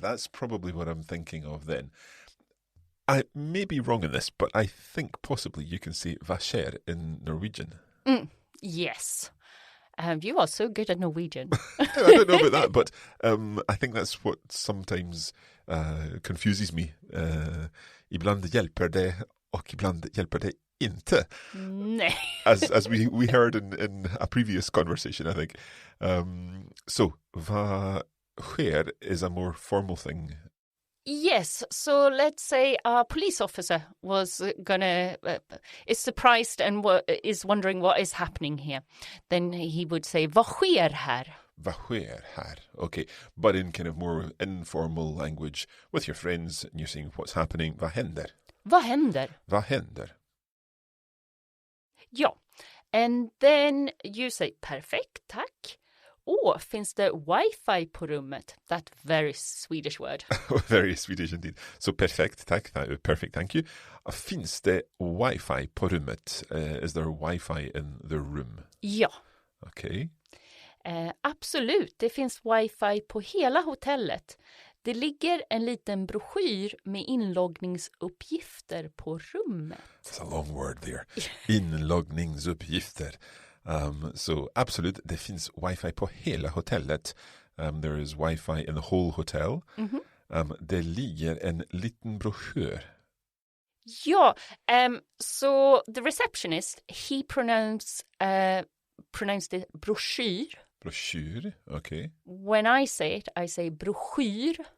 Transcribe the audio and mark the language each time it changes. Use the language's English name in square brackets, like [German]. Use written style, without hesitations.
[English] That's probably what I'm thinking of then. I may be wrong in this, but I think possibly you can say vad sker in Norwegian. Yes. You are so good at Norwegian. I don't know about that, but I think that's what sometimes confuses me. [Swedish] Ibland hjälper det och ibland hjälper det inte. Nej. [English] As we heard in a previous conversation, I think. So, vad sker is a more formal thing. Yes, so let's say a police officer was is surprised and is wondering what is happening here. Then he would say, [Swedish] vad sker här? Vad sker här? [English] Okay, but in kind of more informal language with your friends, and you're saying what's happening. [Swedish] Vad händer? Vad händer? Vad händer? Ja, [English] and then you say perfect, tack. [Swedish] finns det wifi på rummet? [English] That very Swedish word. Very Swedish indeed. So perfect, perfect, thank you. [Swedish] Finns det wifi på rummet? [English] Is there wifi in the room? [Swedish] Ja. [English] Okay. [Swedish] Absolut, det finns wifi på hela hotellet. Det ligger en liten broschyr med inloggningsuppgifter på rummet. [English] It's a long word there. Inloggningsuppgifter. [Swedish] So absolut, det finns wifi på hela hotellet. [English] There is wifi in the whole hotel. Mm-hmm. [Swedish] Det ligger en liten broschyr. Ja, [English] so the receptionist, he pronounced it broschyr. [Swedish] Broschyr, okay. [English] When I say it, I say broschyr.